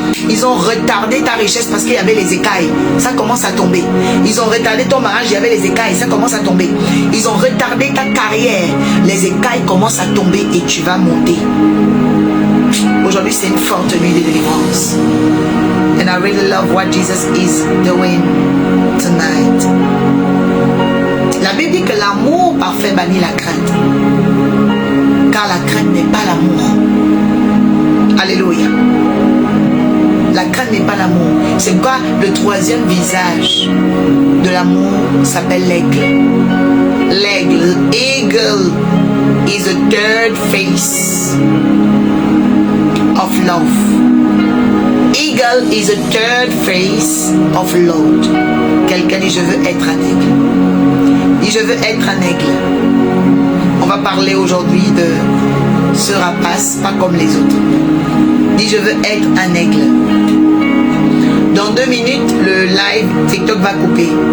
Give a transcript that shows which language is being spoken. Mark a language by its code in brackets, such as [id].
[fr] Ils ont retardé ta richesse parce qu'il y avait les écailles. Ça commence à tomber. Ils ont retardé ton mariage, il y avait les écailles. Ça commence à tomber. Ils ont retardé ta carrière. Les écailles commencent à tomber et tu vas monter. Aujourd'hui, c'est une forte nuit de délivrance. [en] And I really love what Jesus is doing tonight. [fr] La Bible dit que l'amour parfait bannit la crainte. Car la crainte n'est pas l'amour. Alléluia. La crainte n'est pas l'amour. C'est pourquoi le troisième visage de l'amour s'appelle l'aigle. L'aigle. [en] Eagle is the third face of love. Eagle is the third face of love. [fr] Quelqu'un dit je veux être un aigle. Dit je veux être un aigle. On va parler aujourd'hui de ce rapace pas comme les autres. Dit je veux être un aigle. Dans 2 minutes, le live TikTok va couper.